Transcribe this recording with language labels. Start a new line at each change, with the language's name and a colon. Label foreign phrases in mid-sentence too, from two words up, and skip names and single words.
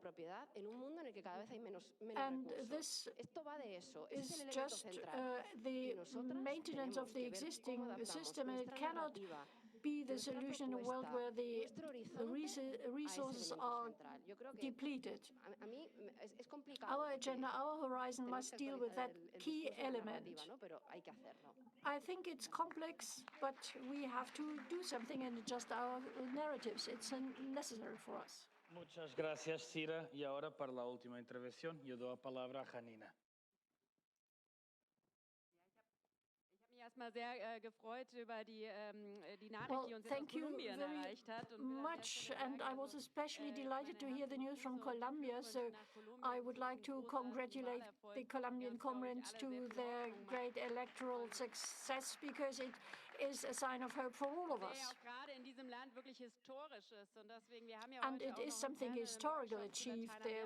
English: And this is just the maintenance of the existing system, and it cannot be the solution in a world where the resources are depleted. Our agenda, our horizon must deal with that key element. I think it's complex, but we have to do something and adjust our narratives. It's necessary for us.
Spanish: Muchas gracias, Sira. Y ahora, para la última intervención, yo doy la palabra a Janine.
German: Erstmal sehr gefreut über die Nachricht, die uns aus Kolumbien erreicht hat.
English: Much, and I was especially delighted to hear the news from Colombia. So I would like to congratulate the Colombian comrades to their great electoral success, because it is a sign of hope for all of us. And it is something historical achieved there.